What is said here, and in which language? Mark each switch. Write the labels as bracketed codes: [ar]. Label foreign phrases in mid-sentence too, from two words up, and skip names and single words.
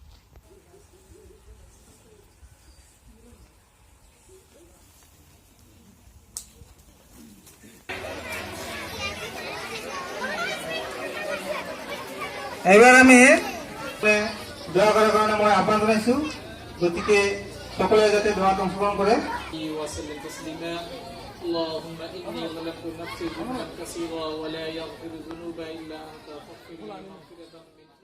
[as] এইবাৰ আমি দোৱা কৰাৰ কাৰণে মই আহ্বান জনাইছোঁ গতিকে সকলোৱে যাতে দোৱাত অংশগ্ৰহণ কৰে [ar] اللهم إني ظلمت نفسي ظلما كثيرا ولا يغفر الذنوب إلا أنت فاغفر لي مغفرة